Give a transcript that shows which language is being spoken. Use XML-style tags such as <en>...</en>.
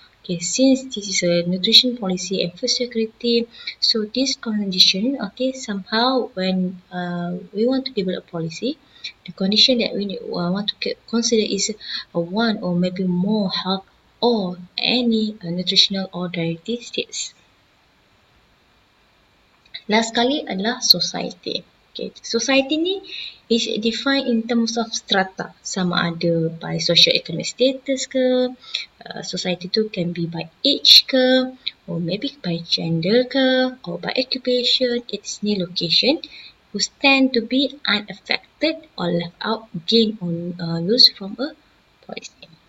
<en>Okay, since this is a nutrition policy and food security, so this condition, okay, somehow when we want to develop policy, the condition that we want to consider is one or maybe more health or any nutritional or dietary states.</en> <ms>Last sekali adalah society.</ms> <en>Okay, society ni is defined in terms of strata,</en> <ms>sama ada</ms> <en>by socio-economic status ke, society tu can be by age ke, or maybe by gender ke, or by occupation, ethnic location, who stand to be unaffected or left out, gain or lose from a policy.</en>